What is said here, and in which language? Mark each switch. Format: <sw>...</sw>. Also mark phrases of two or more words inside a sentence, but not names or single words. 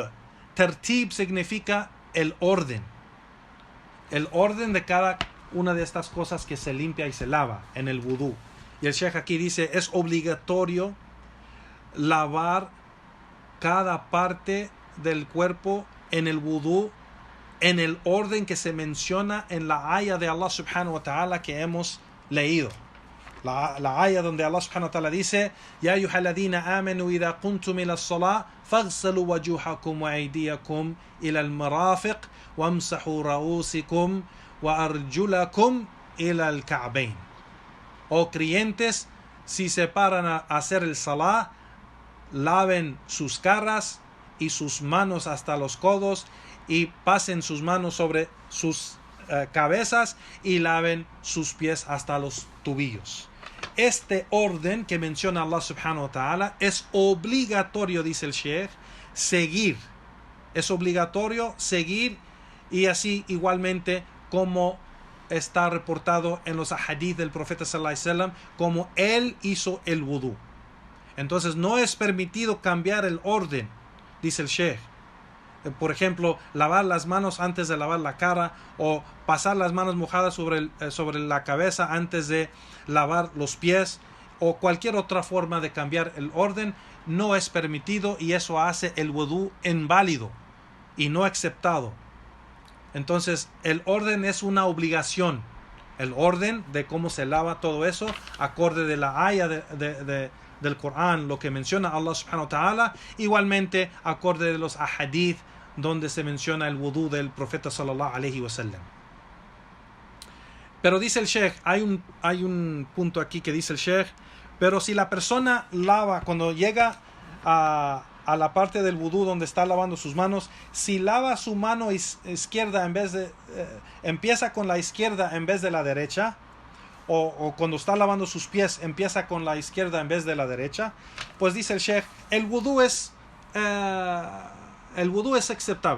<es>Tertib significa el orden. El orden de cada una de estas cosas que se limpia y se lava en el wudú. Y el Sheikh aquí dice: es obligatorio lavar cada parte del cuerpo en el wudú en el orden que se menciona en la aya de Allah</es> <ar>سبحانه وتعالى</ar> <es>que hemos leído. La aya donde Allah subhanahu wa ta'ala dice:</es> <ar>يا أيها الذين آمنوا إذا قمتم إلى الصلاة فاغسلوا وجوهكم وأيديكم إلى المرافق وامسحوا رءوسكم وأرجلكم إلى الكعبين.</ar> <es>Oh creyentes, si se paran a hacer el salah, laven sus caras y sus manos hasta los codos y pasen sus manos sobre sus cabezas y laven sus pies hasta los tobillos. Este orden que menciona Allah</es> <ar>سبحانه وتعالى</ar> <es>es obligatorio, dice el Sheikh, seguir. Es obligatorio seguir, y así igualmente como está reportado en los hadith del profeta</es> <ar>صلى الله عليه وسلم,</ar> <es>como él hizo el wudú. Entonces no es permitido cambiar el orden, dice el Sheikh. Por ejemplo, lavar las manos antes de lavar la cara, o pasar las manos mojadas sobre la cabeza antes de lavar los pies, o cualquier otra forma de cambiar el orden, no es permitido, y eso hace el wudú inválido y no aceptado. Entonces el orden es una obligación, el orden de cómo se lava todo eso, acorde de la aya del Corán, lo que menciona Allah</es> <ar>سبحانه وتعالى,</ar> <es>igualmente acorde de los ahadith donde se menciona el wudú del profeta</es> <ar>صلى الله عليه وسلم.</ar> <es>Pero dice el Sheikh, hay un punto aquí que dice el Sheikh: pero si la persona lava, cuando llega a la parte del wudú donde está lavando sus manos, si lava su mano izquierda en vez de empieza con la izquierda en vez de la derecha, o cuando está lavando sus pies empieza con la izquierda en vez de la derecha, pues dice el Sheikh, el wudú es aceptable.</es>